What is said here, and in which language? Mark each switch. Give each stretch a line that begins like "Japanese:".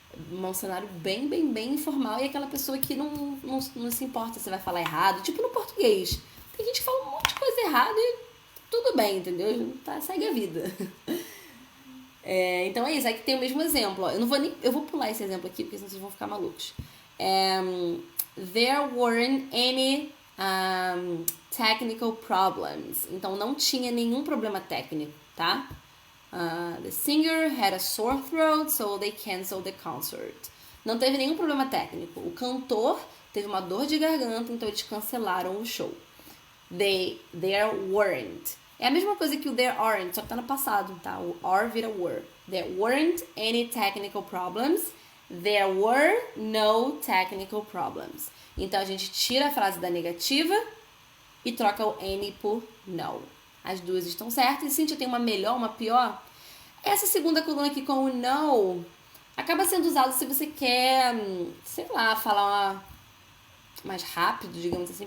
Portuguese: um cenário bem informal e aquela pessoa que não se importa se vai falar errado, tipo no português. Tem gente que fala um monte de coisa errada e tudo bem, entendeu? Tá, segue a vida. Então é isso, aqui tem o mesmo exemplo. Ó. Eu vou pular esse exemplo aqui, porque senão vocês vão ficar malucos.
English: There weren't any technical problems.
Portuguese: Então não tinha nenhum problema técnico, tá?
English: The singer had a sore throat, so they canceled the concert.
Portuguese: Não teve nenhum problema técnico. O cantor teve uma dor de garganta, então eles cancelaram o show.
English: There weren't.
Portuguese: É a mesma coisa que o there aren't, só que tá no passado, tá? O are vira were.
English: There weren't any technical problems. There were no technical problems.
Portuguese: Então a gente tira a frase da negativa e troca o N por no. As duas estão certas. E Cíntia, tem uma melhor, uma pior? Essa segunda coluna aqui com o no acaba sendo usado se você quer, sei lá, falar mais rápido, digamos assim.